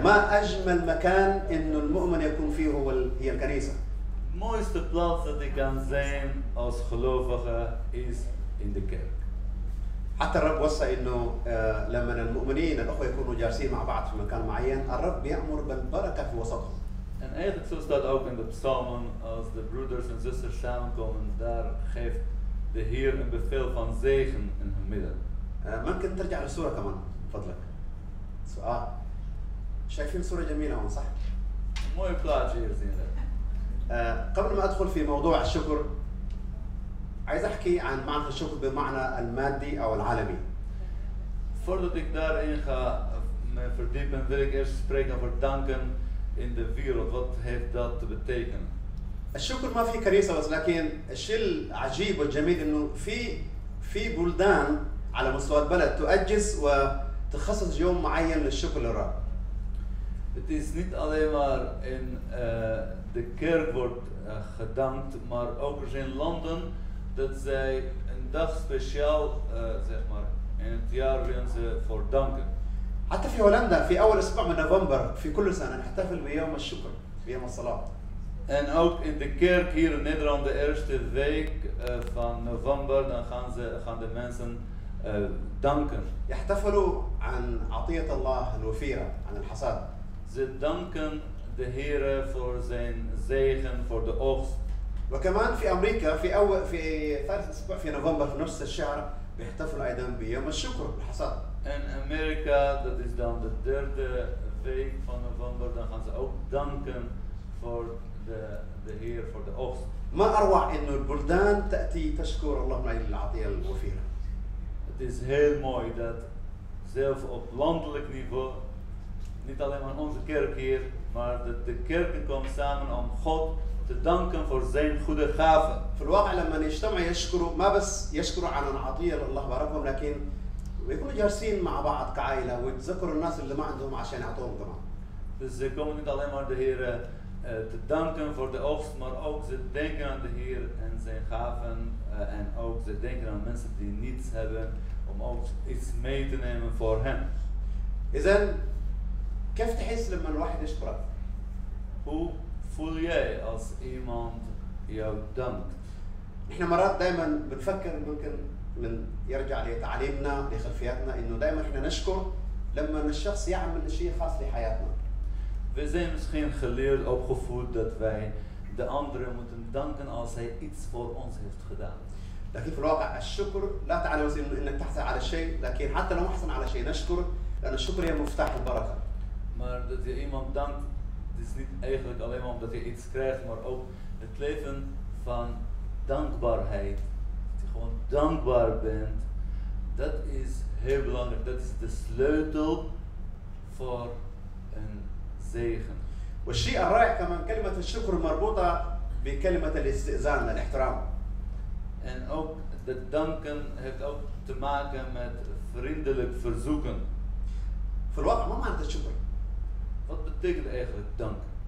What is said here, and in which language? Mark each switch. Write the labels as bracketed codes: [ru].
[ar] ما أجمل مكان إنه المؤمن يكون فيه هي الكنيسة. [nl] De mooiste plaats dat ik kan zijn als gelovige is in de kerk. [ar] حتى الرب وصى إنه لما المؤمنين الأخوة يكونوا جالسين مع بعض في مكان معين الرب يأمر بالبركة في وسطهم. [nl] En eigenlijk zo staat ook in de psalmen, als de broeders en zusters samenkomen, daar geeft de Heer een bevel van zegen in hun midden. [ar] ممكن ترجع للصورة كمان فضلك. سؤال. شايفين صورة جميلة هون صح؟ [nl] Een mooie plaatsje hier zien we. [ar] قبل ما أدخل في موضوع الشكر عايز أحكي عن معنى الشكر بمعنى المادي أو العالمي. [nl] Voordat ik daarin ga me verdiepen, wil ik eerst spreken over danken in de wereld. Wat heeft dat te betekenen? [ar] الشكر ما في كنيسة بس لكن الشيء العجيب والجميل إنه في بلدان على مستوى البلد تؤجز وتخصص يوم معين للشكر للرب. [nl] Het is niet alleen maar in de kerk wordt gedankt, maar ook er zijn landen dat zij een dag speciaal, zeg maar, in het jaar willen ze voor danken. [ar] حتى في هولندا في أول أسبوع من نوفمبر في كل سنة نحتفل بيوم الشكر بيوم الصلاة. [nl] En ook in de kerk hier in Nederland, de eerste week van november, dan gaan de mensen danken. [ar] يحتفلوا عن عطية الله الوفيرة عن الحصاد. [nl] Ze danken de Heer voor zijn zegen, voor de oogst. [ar] وكمان في أمريكا في ثالث أسبوع في نوفمبر في نفس الشهر بيحتفلوا أيضا بيوم الشكر بالحصاد. [nl] En Amerika, dat is dan de derde week van november, dan gaan ze ook danken voor de Heer, voor de oogst. [ar] ما أروع إنه البلدان تأتي تشكر الله من أجل العطية الوفيرة. [nl] Het is heel mooi dat zelfs op landelijk niveau, niet alleen maar onze kerk hier, maar dat de kerken komen samen om God te danken voor zijn goede gaven. [ar] في الواقع لما يجتمعوا يشكروا ما بس يشكروا عن العطية اللي الله باركهم لكن ويكونوا جالسين مع بعض كعائلة ويتذكروا الناس اللي ما عندهم عشان يعطوهم كمان. [nl] Dus ze komen niet alleen maar de Heer te danken voor de oogst, maar ook ze denken aan de Heer en zijn gaven en ook ze denken aan mensen die niets hebben om ook iets mee te nemen voor hen. [ar] إذن كيف تحس لما الواحد يشكرك؟ [nl] Hoe voel jij als iemand jou dankt? [ar] احنا مرات دائما بنفكر ممكن من يرجع لتعليمنا لخلفياتنا انه دائما احنا نشكر لما الشخص يعمل شيء خاص لحياتنا. [nl] We zijn misschien geleerd, opgevoed dat wij de anderen moeten danken als hij iets voor ons heeft gedaan. [ar] لكن في الواقع الشكر لا تعني بس انك تحصل على شيء لكن حتى لو ما حصلنا على شيء نشكر لان الشكر هي مفتاح البركه. [nl] Maar dat je iemand dankt, het is niet eigenlijk alleen maar omdat je iets krijgt, maar ook het leven van dankbaarheid. Dat je gewoon dankbaar bent, dat is heel belangrijk. Dat is de sleutel voor een zegen. [ar] والشيء الرائع كمان كلمه الشكر مربوطه بكلمه الاستئذان الاحترام. [nl] En ook de danken heeft ook te maken met vriendelijk verzoeken. [ar] في الواقع ما معنى الشكر؟ [nl] Wat betekent eigenlijk dank?